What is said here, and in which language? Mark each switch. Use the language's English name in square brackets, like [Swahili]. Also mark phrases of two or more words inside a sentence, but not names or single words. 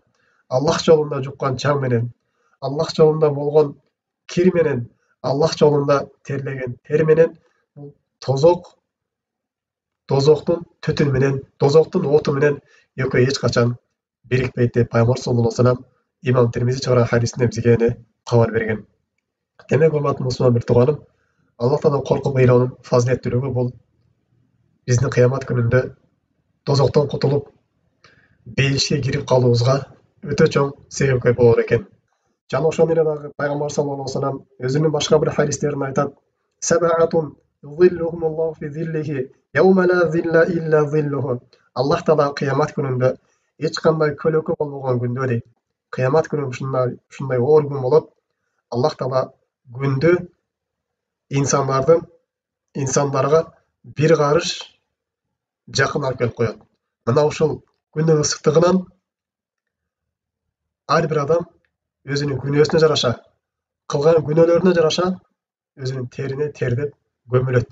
[Kyrgyz] Аллах жолунда жуккан чаң менен, Аллах жолунда болгон кир менен, Аллах жолунда терлеген тер менен бул дозоктун түтүнү менен, дозоктун оту менен экөө эч качан бирикпейт деп Пайгамбар [Arabic] صلى الله عليه وسلم [Kyrgyz] имам Тирмизи чыгарган хадисинде бизге кабар берген. Демек, урматтуу мусулман бир тууганым, Аллах Тааладан коркуп ыйлоонун фазилеттүүлүгү бул биздин кыямат күнүндө дозоктон кутулуп бейишке кирип калуубузга өтө чоң себепкер болор экен. Жана ошондой эле дагы Пайгамбар [Arabic] صلى الله عليه وسلم [Kyrgyz] өзүнүн башка бир хадистеринде айтат: [Arabic] سبعة يظلهم الله في ظله يوم لا ظل إلا ظله. [Kyrgyz] Аллах Таала кыямат күнүндө эч кандай көлөкө болбогон күндө дейт. Кыямат күнү ушундай оор күн болот. Аллах Таала күндү инсандарга бир карыш жакын алып келип коет. Мына ушул күндүн ысыктыгынан ар бир адам өзүнүн күнөөсүнө жараша, кылган күнөөлөрүнө жараша өзүнүн терине тердеп көмүлөт.